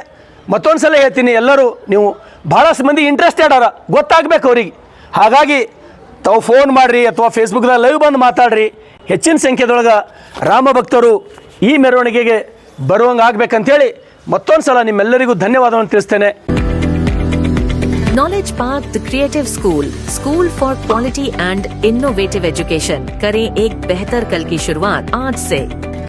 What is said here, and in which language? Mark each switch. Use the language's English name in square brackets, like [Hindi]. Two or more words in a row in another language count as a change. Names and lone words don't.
[Kannada] ಮತ್ತೊಂದು ಸಲ ಹೇಳ್ತೀನಿ, ಎಲ್ಲರೂ ನೀವು ಭಾಳಷ್ಟು ಮಂದಿ ಇಂಟ್ರೆಸ್ಟೆಡ್ ಅರ, ಗೊತ್ತಾಗಬೇಕು ಅವ್ರಿಗೆ. ಹಾಗಾಗಿ ತಾವು ಫೋನ್ ಮಾಡಿರಿ ಅಥವಾ ಫೇಸ್ಬುಕ್ದಾಗ ಲೈವ್ ಬಂದು ಮಾತಾಡ್ರಿ. ಹೆಚ್ಚಿನ ಸಂಖ್ಯೆದೊಳಗೆ ರಾಮ ಭಕ್ತರು ಈ ಮೆರವಣಿಗೆಗೆ ಬರುವಂಗೆ ಆಗ್ಬೇಕಂತೇಳಿ ಮತ್ತೊಂದು ಸಲ ನಿಮ್ಮೆಲ್ಲರಿಗೂ ಧನ್ಯವಾದವನ್ನು ತಿಳಿಸ್ತೇನೆ. [English] Knowledge Park the creative school for quality and innovative education. [Hindi] करें एक बेहतर कल की शुरुआत आज से।